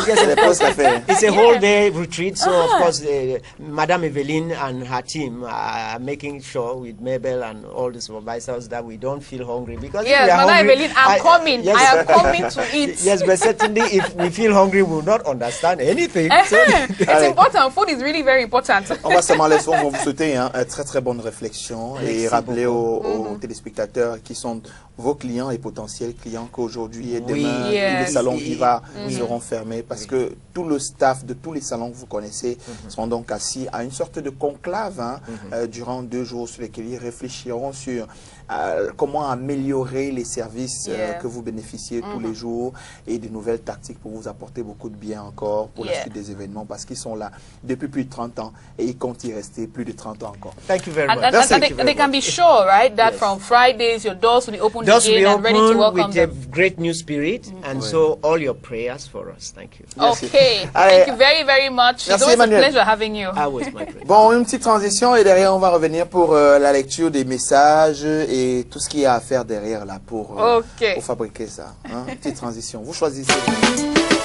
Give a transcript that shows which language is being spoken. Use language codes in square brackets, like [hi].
[en] It's a whole day retreat, so of course Madame Eveline and her team are making sure with Mabel and all the supervisors that we don't feel hungry, because Madame Eveline, I am coming to eat. Yes, but certainly if we feel hungry, we will not understand anything. It's important. Food is really very important. [fr] On va seulement laisser, on va vous souhaiter une très très bonne réflexion et rappeler aux téléspectateurs qui sont vos clients et potentiels clients qu'aujourd'hui et demain, tous les salons Viva seront fermés parce que tout le staff de tous les salons que vous connaissez seront donc assis à une sorte de conclave durant 2 jours sur lesquels ils réfléchiront sur comment améliorer les services que vous bénéficiez tous les jours et de nouvelles tactiques pour vous apporter beaucoup de bien encore pour la suite des événements parce qu'ils sont là depuis plus de 30 ans et ils comptent y rester plus de 30 ans encore. [en] Thank you very much. And they can be sure, right, that from Fridays your doors will be open again and ready to welcome them. With a great new spirit and so all your prayers for us. Thank you. Okay. Thank you very, very much. It's always a pleasure having you. Always my pleasure. [fr] Bon, une petite transition et derrière on va revenir pour la lecture des messages et tout ce qu'il y a à faire derrière là pour fabriquer ça. Hein? Petite transition. Vous choisissez.